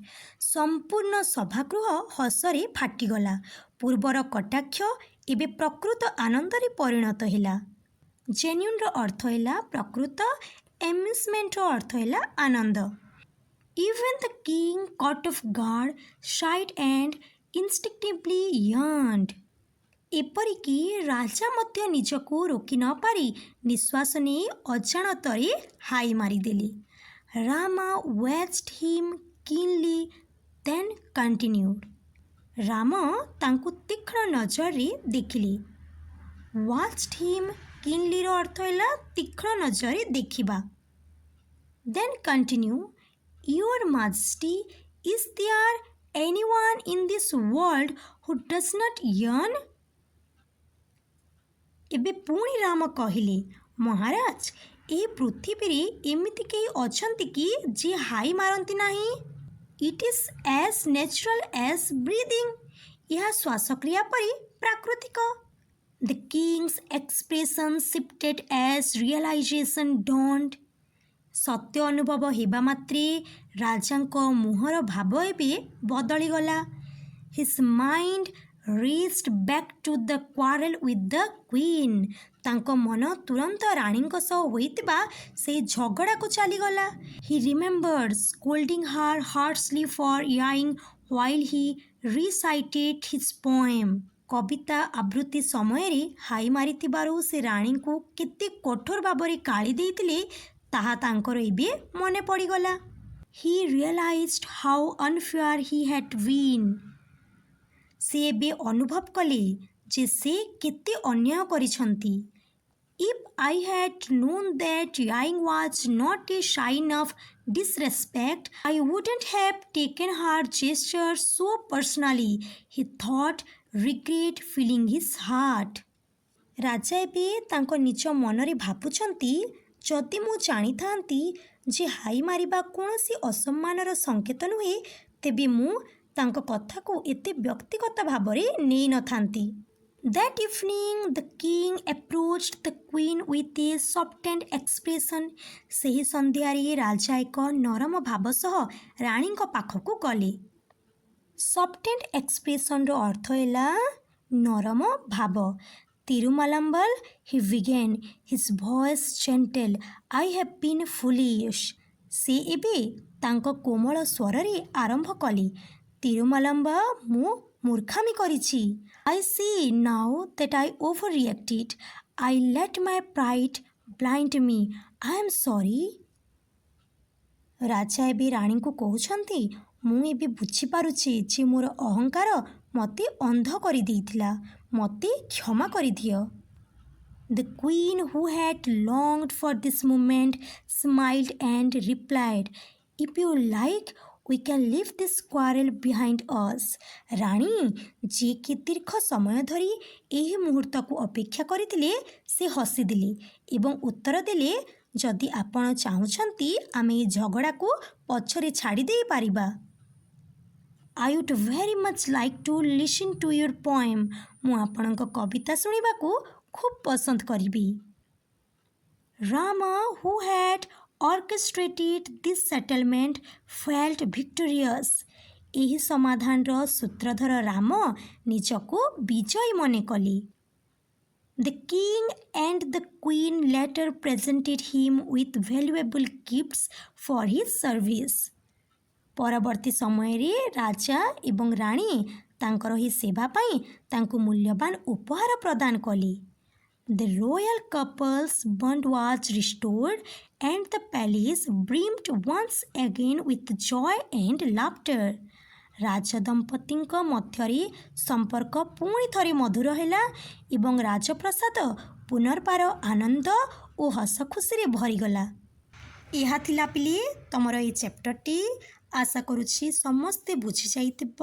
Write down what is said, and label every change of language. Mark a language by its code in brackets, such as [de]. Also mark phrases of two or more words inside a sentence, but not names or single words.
[or] ସମ୍ପୂର୍ଣ୍ଣ ସଭାଗୃହ ହସରେ ଫାଟିଗଲା। ପୂର୍ବର କଟାକ୍ଷ ଏବେ ପ୍ରକୃତ ଆନନ୍ଦରେ ପରିଣତ ହେଲା। Genuineର ଅର୍ଥ ହେଲା ପ୍ରକୃତ, amusementର ଅର୍ଥ ହେଲା ଆନନ୍ଦ। [en] Even the king caught off guard, sighed and instinctively yawned. [or] ଏପରିକି ରାଜା ମଧ୍ୟ ନିଜକୁ ରୋକି ନ ପାରି ନିଶ୍ୱାସ ନେଇ ଅଜାଣତରେ ହାଇ ମାରିଦେଲେ। [en] ରାମା watched him keenly, then continued. [or] ରାମ ତାଙ୍କୁ ତୀକ୍ଷ୍ଣ ନଜରରେ ଦେଖିଲେ। [en] watched him keenly [or] ର ଅର୍ଥ ହେଲା ତୀକ୍ଷ୍ଣ ନଜରରେ ଦେଖିବା। [en] then continue. Your Majesty, is there anyone in this world who does not yawn? [or] ଏବେ ପୁଣି ରାମ କହିଲେ, ମହାରାଜ, ଏ ପୃଥିବୀରେ ଏମିତି କେହି ଅଛନ୍ତି କି ଯିଏ ହାଇ ମାରନ୍ତି ନାହିଁ? [en] It is as natural as breathing. [or] ଏହା ଶ୍ୱାସକ୍ରିୟା ପରି ପ୍ରାକୃତିକ। [en] The king's expression shifted as realization dawned. [or] ସତ୍ୟ ଅନୁଭବ ହେବା ମାତ୍ରେ ରାଜାଙ୍କ ମୁହଁର ଭାବ ଏବେ ବଦଳିଗଲା। [en] His mind raced back to the quarrel with the queen. [or] ତାଙ୍କ ମନ ତୁରନ୍ତ ରାଣୀଙ୍କ ସହ ହୋଇଥିବା ସେହି ଝଗଡ଼ାକୁ ଚାଲିଗଲା। [en] He remembered scolding her harshly for yawing while he recited his poem. [or] କବିତା ଆବୃତ୍ତି ସମୟରେ ହାଇ ମାରିଥିବାରୁ ସେ ରାଣୀଙ୍କୁ କେତେ କଠୋର ଭାବରେ ଗାଳି ଦେଇଥିଲେ ତାହା ତାଙ୍କର ଏବେ ମନେ ପଡ଼ିଗଲା। [en] He realized how unfair he had been. [or] ସେ ଏବେ ଅନୁଭବ କଲେ ଯେ ସେ କେତେ ଅନ୍ୟାୟ କରିଛନ୍ତି। [en] If I had known that yawing was not a sign of disrespect, I wouldn't have taken her gesture so personally, he thought, regret filling his heart. [or] ରାଜା ଏବେ ତାଙ୍କ ନିଜ ମନରେ ଭାବୁଛନ୍ତି, ଯଦି ମୁଁ ଜାଣିଥାନ୍ତି ଯେ ହାଇ ମାରିବା କୌଣସି ଅସମ୍ମାନର ସଙ୍କେତ ନୁହେଁ, ତେବେ ମୁଁ ତାଙ୍କ କଥାକୁ ଏତେ ବ୍ୟକ୍ତିଗତ ଭାବରେ ନେଇନଥାନ୍ତି। [en] That evening, the king approached the queen with a softened expression. [or] ସେହି ସନ୍ଧ୍ୟାରେ ରାଜା ଏକ ନରମ ଭାବ ସହ ରାଣୀଙ୍କ ପାଖକୁ ଗଲେ। [en] softened expressionର [or] ଅର୍ଥ ହେଲା ନରମ ଭାବ। ତିରୁମାଲାମ୍ବଲ, [en] he began, his voice gentle. I have been foolish. [or] ସେ ଏବେ ତାଙ୍କ କୋମଳ ସ୍ୱରରେ ଆରମ୍ଭ କଲେ। ତିରୁମାଲାମ୍ବ, ମୁଁ ମୂର୍ଖାମି କରିଛି। [en] I see now that I overreacted. I let my pride blind me. I am sorry. [or] ରାଜା ଏବେ ରାଣୀଙ୍କୁ କହୁଛନ୍ତି, ମୁଁ ଏବେ ବୁଝିପାରୁଛି ଯେ ମୋର ଅହଙ୍କାର ମୋତେ ଅନ୍ଧ କରିଦେଇଥିଲା। ମୋତେ କ୍ଷମା କରିଦିଅ। [en] The queen, who had longed for this moment, smiled and replied, If you like, we can leave this quarrel behind us. [or] ରାଣୀ, ଯିଏକି ଦୀର୍ଘ ସମୟ ଧରି ଏହି ମୁହୂର୍ତ୍ତକୁ ଅପେକ୍ଷା କରିଥିଲେ, ସେ ହସିଦେଲେ ଏବଂ ଉତ୍ତର ଦେଲେ, ଯଦି ଆପଣ ଚାହୁଁଛନ୍ତି ଆମେ ଏହି ଝଗଡ଼ାକୁ ପଛରେ ଛାଡ଼ି ଦେଇପାରିବା। [en] I would very much like to listen to your poem. [or] ମୁଁ ଆପଣଙ୍କ କବିତା ଶୁଣିବାକୁ ଖୁବ୍ ପସନ୍ଦ କରିବି। [en] Rama, who had orchestrated this settlement, felt victorious. [or] ଏହି ସମାଧାନର ସୂତ୍ରଧର ରାମ ନିଜକୁ ବିଜୟୀ ମନେ କଲେ। [en] The king and the queen later presented him with valuable gifts for his service. [or] ପରବର୍ତ୍ତୀ ସମୟରେ ରାଜା ଏବଂ ରାଣୀ ତାଙ୍କର ଏହି ସେବା ପାଇଁ ତାଙ୍କୁ ମୂଲ୍ୟବାନ ଉପହାର ପ୍ରଦାନ କଲେ। [en] The royal couple's bond was restored and the palace brimmed once again with joy and laughter. [or] ରାଜଦମ୍ପତିଙ୍କ ମଧ୍ୟରେ ସମ୍ପର୍କ ପୁଣି ଥରେ ମଧୁର ହେଲା ଏବଂ ରାଜପ୍ରସାଦ ପୁନର୍ବାର ଆନନ୍ଦ ଓ ହସ ଖୁସିରେ ଭରିଗଲା। ଏହା ଥିଲା ପିଲେ ତମର ଏହି ଚ୍ୟାପ୍ଟରଟି। ଆଶା କରୁଛି ସମସ୍ତେ ବୁଝିଯାଇଥିବ।